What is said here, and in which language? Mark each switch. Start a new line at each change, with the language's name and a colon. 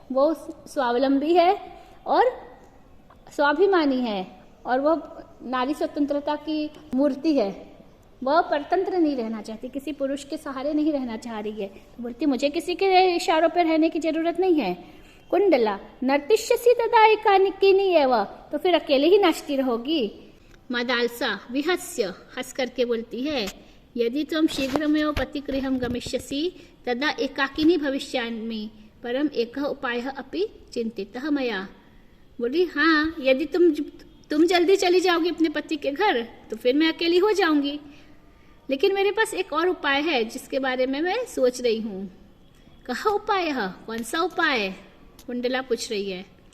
Hindi: वो स्वावलंबी है और स्वाभिमानी है और वह नारी स्वतंत्रता की मूर्ति है, वह परतंत्र नहीं रहना चाहती, किसी पुरुष के सहारे नहीं रहना चाह रही है। तो बोलती मुझे किसी के इशारों पर रहने की जरूरत नहीं है।
Sanskrit: कुंडला नर्तिष्यसि तदा एकाकिनी एव,
Hindi: तो फिर अकेले ही नाचती रहोगी। मदालसा विहस्य हंस करके बोलती है
Sanskrit: यदि त्वं शीघ्रमेव पतिगृहं गमिष्यसि तदा एकाकिनी भविष्यामि, परम एकः उपायः अपि चिंतितः मया।
Hindi: बोली हाँ, यदि तुम जल्दी चली जाओगी अपने पति के घर तो फिर मैं अकेली हो जाऊंगी, लेकिन मेरे पास एक और उपाय है जिसके बारे में मैं सोच रही हूँ। कहा उपाय है? कौन सा उपाय? कुंडला पूछ रही है।